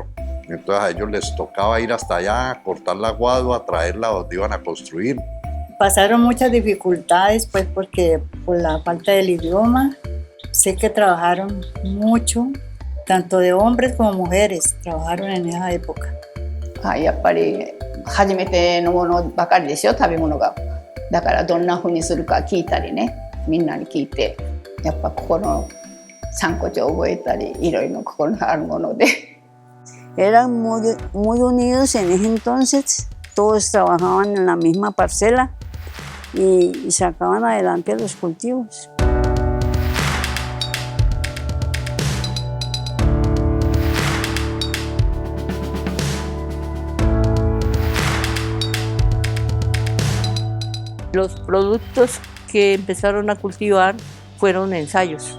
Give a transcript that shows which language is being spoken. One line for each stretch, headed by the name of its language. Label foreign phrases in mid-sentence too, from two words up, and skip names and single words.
Spanish: Entonces a ellos les tocaba ir hasta allá, cortar la guadua, traerla donde iban a construir. Pasaron muchas dificultades, pues, porque por la falta del idioma. Sé que trabajaron mucho, tanto de hombres como mujeres, trabajaron en esa época.
Japanese: やっぱり初めてのものばかりですよ、食べ物が。だからどんな風にするか聞いたりね、みんなに聞いて、やっぱここの3個帳覚えたり、いろいろここのあるもので。
Spanish: Eran muy unidos en ese entonces, todos trabajaban en la misma parcela y sacaban adelante los cultivos. Los productos que empezaron a cultivar fueron ensayos.